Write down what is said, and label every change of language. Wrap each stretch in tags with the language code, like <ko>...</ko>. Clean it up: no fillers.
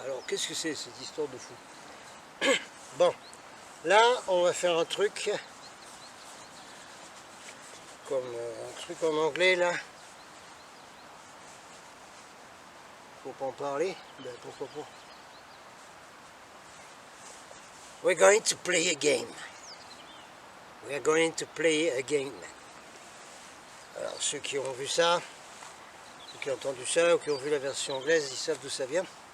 <fr>Alors, qu'est-ce que c'est, cette histoire de fou? Bon, là, on va faire un truc, comme un truc en anglais, là. Faut pas en parler, ben pourquoi pas.</fr> <en>We're going to play a game. We're going to play a game.</en> <fr>Alors, ceux qui ont vu ça, ceux qui ont entendu ça, ou qui ont vu la version anglaise, ils savent d'où ça vient.</fr>